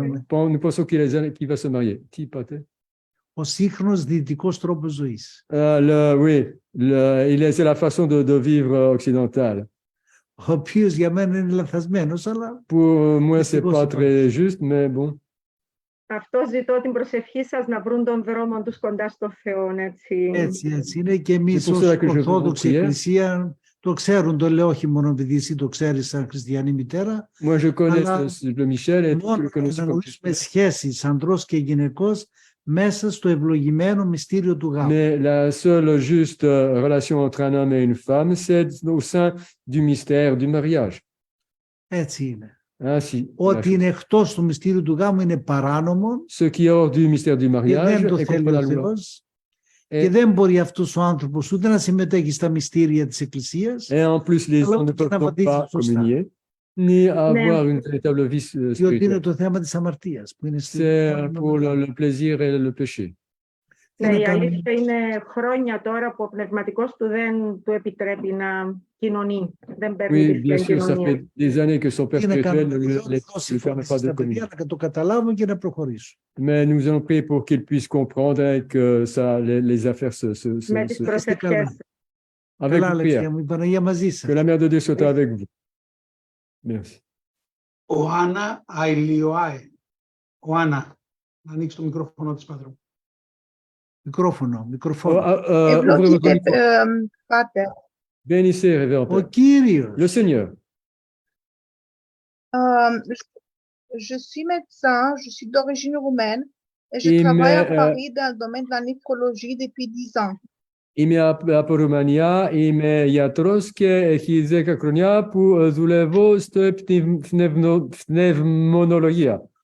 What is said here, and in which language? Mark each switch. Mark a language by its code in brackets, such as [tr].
[fr] Nous pensons qu'il va se marier. [el] Τι είπατε? Ο σύγχρονος δυτικός τρόπος ζωής. [fr] Oui, c'est la façon de vivre occidentale. [el] Ο οποίος για μένα είναι λαθασμένος, αλλά... [fr] Pour moi, c'est pas très juste, mais bon. [el] Αυτό ζητώ την προσευχή σας να βρουν τον δρόμο τους κοντά στο Θεό, έτσι. Έτσι είναι και εμείς ως Ορθόδοξη Εκκλησία το ξέρουν, το λέω όχι μόνο επειδή εσύ το ξέρεις σαν χριστιανή μητέρα, αλλά μόνο να γνωρίσουμε σχέσεις ανδρός και γυναικός μέσα στο ευλογημένο μυστήριο του γάμου. [fr] Mais la seule juste relation entre un homme et une femme, c'est au sein du mystère du mariage. [el] Έτσι είναι. [fr] Ainsi, [el] ό,τι είναι εκτός του μυστήριου του γάμου είναι παράνομο. [fr] Ce qui est hors du mystère du mariage, [el] και δεν το θέλει ο Θεός. Και δεν μπορεί αυτός ο άνθρωπος ούτε να συμμετέχει στα μυστήρια της Εκκλησίας. [fr] Et en plus, les gens ne peuvent pas communier, ni avoir une véritable vie spirituelle. [el] Διότι είναι το θέμα της αμαρτίας. [fr] C'est pour le plaisir et le péché. [el] Ναι, η αλήθεια είναι χρόνια τώρα που ο πνευματικός του δεν του επιτρέπει να κοινωνεί. Δεν παίρνει την κοινωνία. [fr] Ça fait des années que son père spirituel ne lui permet pas de communier. [el] Να το καταλάβουν και να προχωρήσουν. [fr] Mais nous allons prier pour qu'ils puissent comprendre et que les affaires se [el] με τις προσευχές. [fr] Avec vous, prière. Que la mère de Dieu soit avec vous. Merci. Ο Άννα Αηλιοάε. [el] Ο Άννα, να ανοίξει το μικρόφωνο της πατρού. Μικρόφωνο. Ευλογείτε, Πάτερ. [fr] Bénissez, révérend Père. [el] Ο Κύριος. [fr] Le Seigneur. Je suis médecin, je suis d'origine roumaine et je travaille à Paris dans le domaine de la néphrologie depuis 10 ans. [el] Είμαι από Ρουμανία, είμαι γιατρός και έχει 10 χρόνια που δουλεύω στο πνευμονολογία.